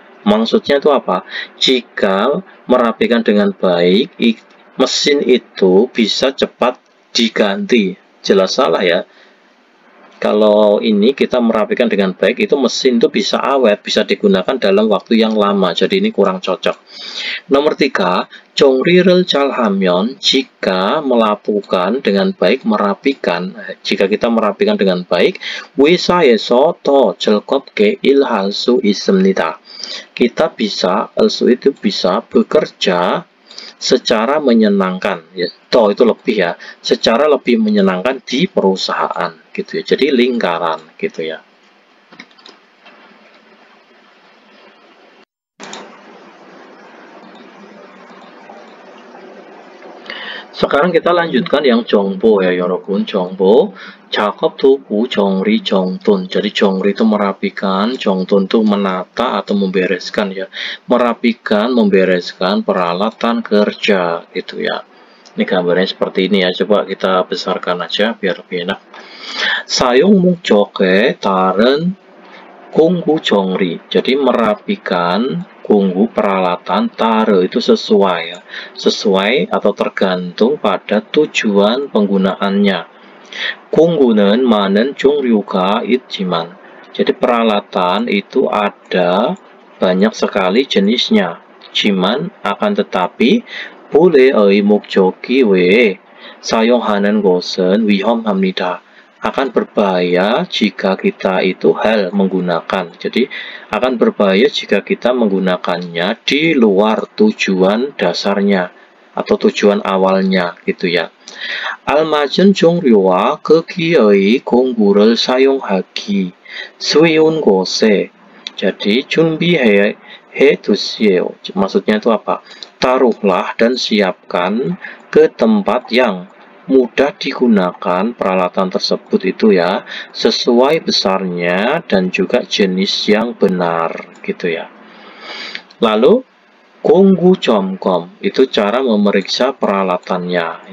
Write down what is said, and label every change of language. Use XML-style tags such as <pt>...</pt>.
<id>Maksudnya itu apa? Jika merapikan dengan baik, mesin itu bisa cepat diganti. Jelas salah ya. Kalau ini kita merapikan dengan baik, itu mesin itu bisa awet, bisa digunakan dalam waktu yang lama. Jadi ini kurang cocok. Nomor 3,</id> <ko>정리를 잘하면</ko> <id>jika melakukan dengan baik, merapikan. Jika kita merapikan dengan baik,</id> <ko>회사에서 더 즐겁게 일할 수 있습니다.</ko> <id>Kita bisa, itu bisa bekerja secara menyenangkan ya. Toh itu lebih ya, secara lebih menyenangkan di perusahaan gitu ya. Jadi lingkaran gitu ya. Sekarang kita lanjutkan yang 정보 ya, 여러분.</id> <ko>정보, 작업 도구, 정리, 정돈.</ko> <id>Jadi 정리 itu merapikan, 정돈 itu menata atau membereskan ya. Merapikan, membereskan peralatan kerja gitu ya. Ini gambarnya seperti ini ya. Coba kita besarkan aja biar lebih enak.</id> <ko>사용 목적에 따른 공구 정리.</ko> <id>Jadi merapikan 공구 peralatan, taruh itu sesuai ya. Sesuai atau tergantung pada tujuan penggunaannya.</id> <ko>공구는 많은 종류가 있지만.</ko> <id>Jadi peralatan itu ada banyak sekali jenisnya.</id> <ko>지만</ko> <id>akan tetapi</id> <ko>보레의 목적이 외에 사용하는 것은 위험합니다.</ko> <id>Akan berbahaya jika kita itu menggunakan. Jadi akan berbahaya jika kita menggunakannya di luar tujuan dasarnya atau tujuan awalnya gitu ya.</id> <ko>알맞은 종류와 크기의 공구를 사용하기 쉬운 곳에.</ko> <id>Jadi</id> <ko>준비해 두세요.</ko> <id>Maksudnya itu apa? Taruhlah dan siapkan ke tempat yang mudah digunakan peralatan tersebut itu ya, sesuai besarnya dan juga jenis yang benar gitu ya. Lalu 공구 점검 itu cara memeriksa peralatannya.</id>